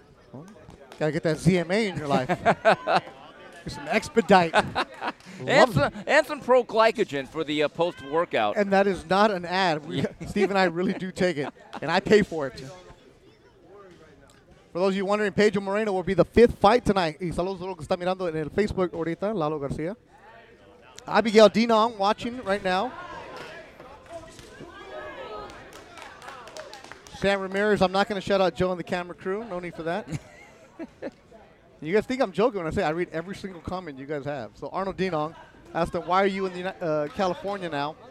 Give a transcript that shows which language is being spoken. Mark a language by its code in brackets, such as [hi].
[en] Well, gotta get that ZMA in your life. Get some Expedite. and some pro-glycogen for the post-workout. And that is not an ad. Steve and I really do take it, and I pay for it. For those of you wondering, Pedro Moreno will be the 5th fight tonight. [es] Y saludos a los que están mirando en el Facebook ahorita, Lalo Garcia. [en] Abigail Dinang watching right now. Sam Ramirez, I'm not going to shout out Joe and the camera crew. No need for that. You guys think I'm joking when I say I read every single comment you guys have. So Arnold Dinang asked him, why are you in California now?